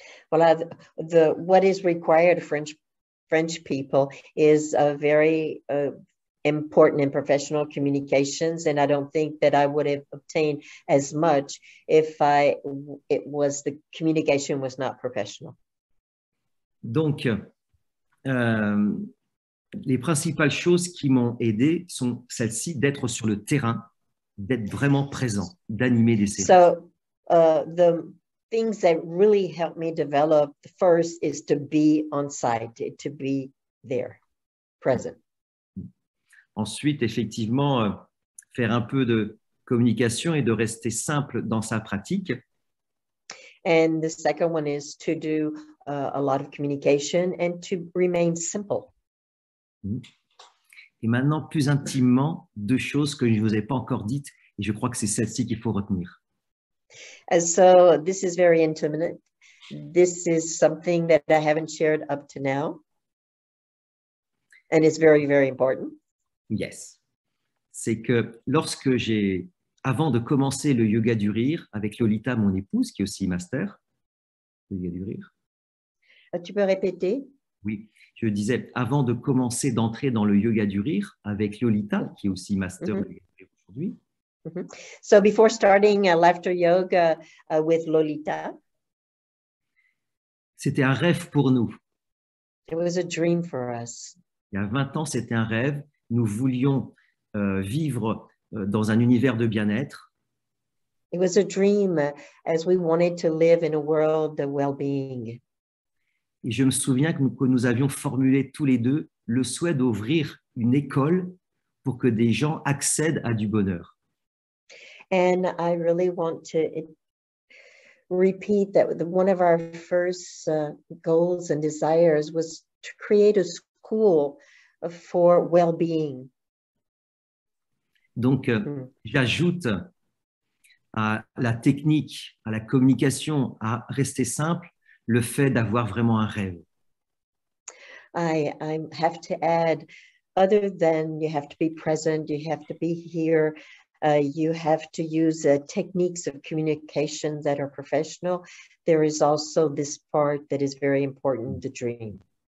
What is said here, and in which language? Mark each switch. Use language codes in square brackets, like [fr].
[en] Voilà, what is required French people is a very important in professional communications, and I don't think that I would have obtained as much if the communication was not professional. [fr] Donc, les principales choses qui m'ont aidé sont celles-ci, d'être sur le terrain, d'être vraiment présent, d'animer des séries. [en] So, the things that really helped me develop, the first is to be on site, to be there, present. [fr] Ensuite, effectivement, faire un peu de communication et de rester simple dans sa pratique. [en] And the second one is to do a lot of communication and to remain simple. [fr] Et maintenant, plus intimement, deux choses que je ne vous ai pas encore dites, et je crois que c'est celle-ci qu'il faut retenir. [en] And so this is very intimate. This is something that I haven't shared up to now. And it's very, very important. Yes. [fr] C'est que avant de commencer le yoga du rire, avec Lolita, mon épouse, qui est aussi master, le yoga du rire. Tu peux répéter? Oui, je disais, avant de commencer d'entrer dans le yoga du rire, avec Lolita, qui est aussi master de yoga du rire aujourd'hui. [en] So before starting laughter yoga with Lolita, [fr] c'était un rêve pour nous. [en] It was a dream for us. [fr] Il y a 20 ans, c'était un rêve. Nous voulions vivre dans un univers de bien-être. [en] It was a dream as we wanted to live in a world of well-being. [fr] Et je me souviens que nous avions formulé tous les deux le souhait d'ouvrir une école pour que des gens accèdent à du bonheur. [en] And I really want to repeat that one of our first goals and desires was to create a school for well-being. [fr] Donc, j'ajoute à la technique, à la communication, à rester simple, le fait d'avoir vraiment un rêve. [en] I have to add, other than you have to be present, you have to be here, you have to use techniques of communication that are professional. There is also this part that is very important, the dream.